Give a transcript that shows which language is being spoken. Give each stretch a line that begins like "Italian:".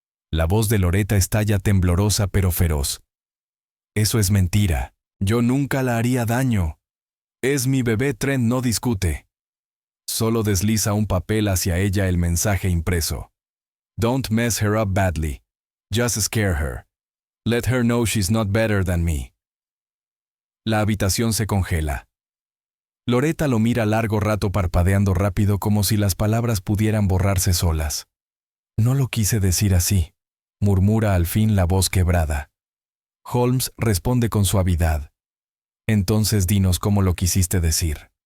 Spanish: La voz de Loretta estalla temblorosa pero feroz. Eso es mentira. Yo nunca la haría daño. Es mi bebé. Trent no discute. Solo desliza un papel hacia ella, el mensaje impreso.
English: Don't mess her up badly. Just scare her. Let her know she's not better than me.
Spanish: La habitación se congela. Loretta lo mira largo rato parpadeando rápido como si las palabras pudieran borrarse solas. No lo quise decir así, murmura al fin la voz quebrada. Holmes responde con suavidad. Entonces dinos cómo lo quisiste decir.